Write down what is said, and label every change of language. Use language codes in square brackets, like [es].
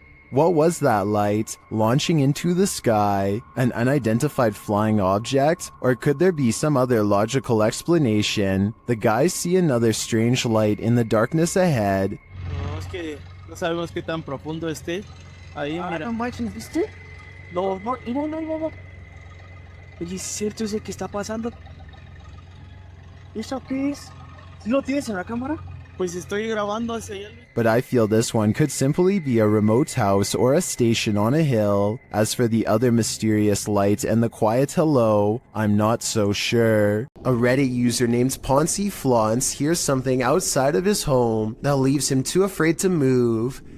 [en] What was that light? Launching into the sky? An unidentified flying object? Or could there be some other logical explanation? The guys see another strange light in the darkness ahead. [es] No, es que no sabemos qué tan profundo esté. Ahí, mira. No manches, ¿viste? No. Oye, ¿es cierto eso que está pasando? ¿Eso qué es? ¿Lo tienes en la cámara? Pues estoy grabando hacia allá. [en] But I feel this one could simply be a remote house or a station on a hill. As for the other mysterious light and the quiet hello, I'm not so sure. A Reddit user named Poncy Flauns hears something outside of his home that leaves him too afraid to move.